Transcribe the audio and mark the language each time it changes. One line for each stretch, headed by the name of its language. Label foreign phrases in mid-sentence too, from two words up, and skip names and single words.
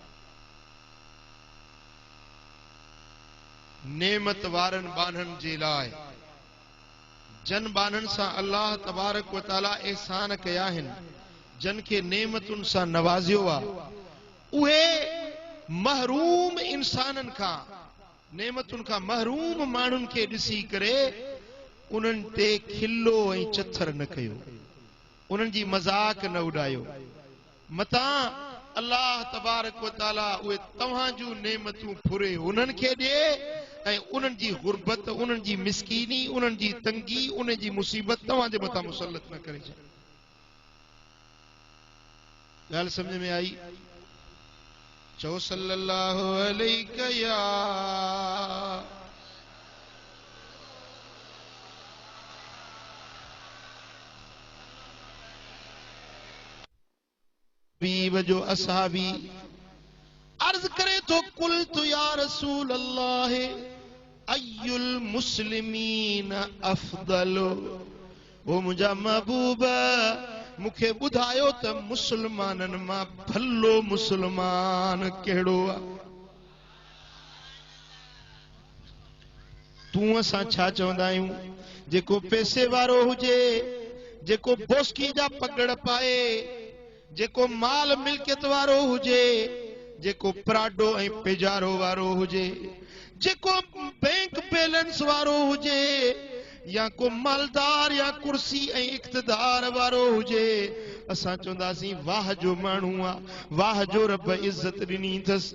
Sindhi: नेमत वारनि बाननि जे लाइ, जन बाननि सां अल्लाह तबारक व ताला एहसान कया आहिनि, जन खे नेमतुनि सां नवाज़ियो आहे, उहे महरूम इंसाननि खां, नेमतुनि खां महरूम माण्हुनि खे ॾिसी करे उन्हनि ते खिलो ऐं चथर न कयो, उन्हनि जी मज़ाक न उॾायो। मतां अल्लाह तबारक व तआला उहे तव्हां जूं नेमतूं फुरे उन्हनि खे ॾे ऐं उन्हनि जी गुरबत, उन्हनि जी मिसकीनी, उन्हनि जी तंगी, उन्हनि जी मुसीबत तव्हां जे मथां मुसलत न करे छॾे। ॻाल्हि समझ में आई? चओ
Arabic: صلى الله عليه
Sindhi: या हबीब जो असहाबी अर्ज करे तो कुल तो
Arabic: يا رسول الله أي المسلمين أفضل,
Sindhi: वो मुंहिंजा महबूब मूंखे ॿुधायो त मुसलमाननि मां भलो मुसलमान कहिड़ो आहे? तूं असां छा चवंदा आहियूं? जेको पैसे वारो हुजे, जेको बोस्की जा पगड़ पाए, जेको माल मिल्कियत वारो हुजे, जेको प्राडो ऐं पेजारो वारो हुजे, जेको
English: bank balance
Sindhi: वारो हुजे, या को मालदार या कुर्सी ऐं इक़्तिदार वारो हुजे, असां चवंदासीं वाह जो माण्हू आहे, वाह जो रब इज्जत ॾिनी अथसि।